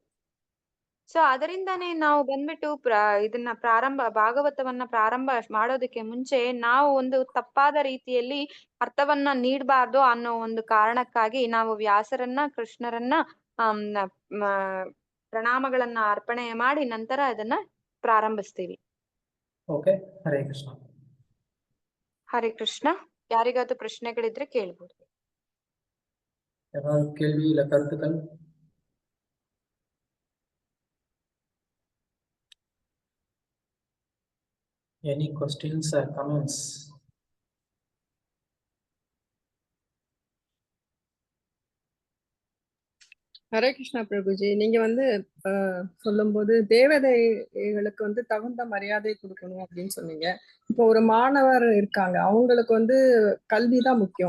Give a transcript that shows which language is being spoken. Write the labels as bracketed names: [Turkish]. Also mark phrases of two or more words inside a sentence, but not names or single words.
[Kannada] ಸೊ ಅದರಿಂದಾನೇ ನಾವು ಬಂದ್ಬಿಟ್ಟು ಇದನ್ನ ಭಾಗವತವನ್ನ ಪ್ರಾರಂಭ ಮಾಡೋದಕ್ಕೆ ಮುಂಚೆ ನಾವು ಒಂದು ತಪ್ಪಾದ ರೀತಿಯಲ್ಲಿ ಅರ್ಥವನ್ನ ನೀಡಬಾರ್ದು ಅನ್ನೋ ಒಂದು ಕಾರಣಕ್ಕಾಗಿ ನಾವು ವ್ಯಾಸರನ್ನ, ಕೃಷ್ಣರನ್ನ ಪ್ರಣಾಮಗಳನ್ನ ಅರ್ಪಣೆ ಮಾಡಿ ನಂತರ ಅದನ್ನ ಪ್ರಾರಂಭಿಸ್ತೀವಿ. ಓಕೆ, ಹರೇ ಕೃಷ್ಣ. ಹರೇ ಕೃಷ್ಣ. ಯಾರಿಗಾದ್ರೂ ಪ್ರಶ್ನೆಗಳಿದ್ರೆ ಕೇಳ್ಬೋದು. [Tamil] ஏதாவது கேள்வி இல்ல கருத்துக்கள்? [English] Any questions or comments? [Tamil] ஹரே கிருஷ்ணா பிரபுஜி, நீங்க வந்து சொல்லும்போது தேவதைகளுக்கு வந்து தகுந்த மரியாதை கொடுக்கணும் அப்படின்னு சொன்னீங்க. இப்போ ஒரு மாணவர் இருக்காங்க, அவங்களுக்கு வந்து கல்விதான் முக்கியம்.